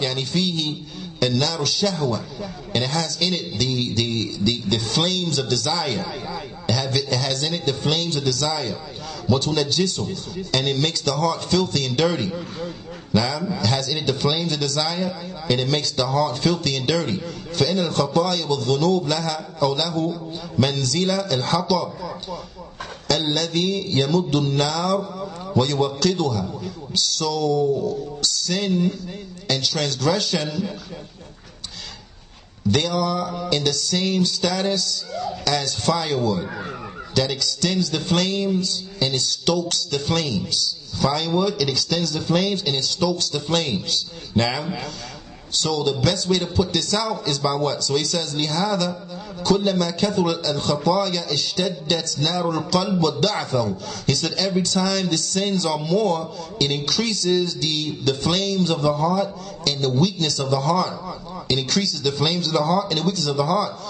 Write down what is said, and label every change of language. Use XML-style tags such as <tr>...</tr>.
<ar>يعني فيه النار الشهوة,</ar> <en>and it has in it the flames of desire. It has in it the flames of desire.</en> <ar>وتنجسه,</ar> <en>and it makes the heart filthy and dirty. Now, it has in it the flames of desire, and it makes the heart filthy and dirty.</en> <ar>فإن الخطايا والذنوب لها أو له منزلة الحطب الذي يمد النار ويوقدها.</ar> <en>So sin and transgression, they are in the same status as firewood that extends the flames and it stokes the flames. Firewood, it extends the flames and it stokes the flames. Now, So the best way to put this out is by what? So he says,</en> <ar>لِهَذَا كُلَّمَا كَثُرَ الْخَطَايَا اشْتَدَّتْ نَارُ الْقَلْبِ وَضَعْفَهُ.</ar> <en>He said every time the sins are more, it increases the flames of the heart and the weakness of the heart. It increases the flames of the heart and the weakness of the heart.</en>